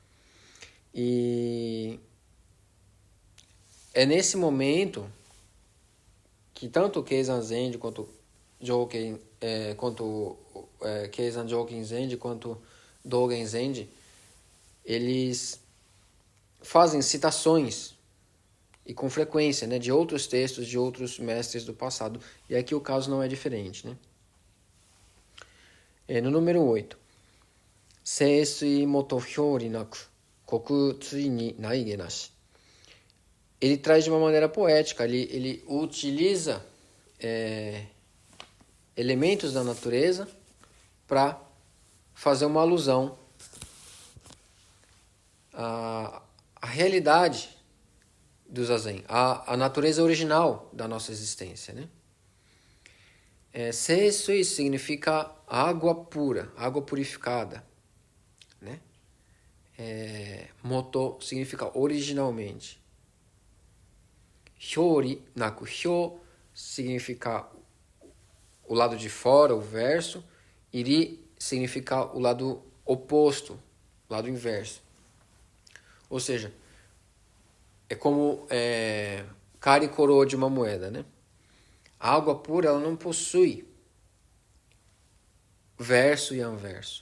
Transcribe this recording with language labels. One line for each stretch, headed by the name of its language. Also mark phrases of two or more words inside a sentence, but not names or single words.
Portuguese: E é nesse momento que tanto o Keizan Zenji quanto Keizan Jokin Zenji quanto Dogen Zenji, eles fazem citações e com frequência, né, de outros textos de outros mestres do passado. E aqui o caso não é diferente. Né? No número 8.
Japanese: 清水本表裏無く、虚空終に内外無し.
Portuguese: Ele traz de uma maneira poética, ele utiliza elementos da natureza para fazer uma alusão à realidade do Zazen, à natureza original da nossa existência. Né? Seisui significa água pura, água purificada. Né? Moto significa originalmente.
Japanese: 表裏無く,
Portuguese: hyo significa o lado de fora, o verso. Iri significa o lado oposto, o lado inverso. Ou seja, é como cara e coroa de uma moeda. Né? A água pura ela não possui verso e anverso.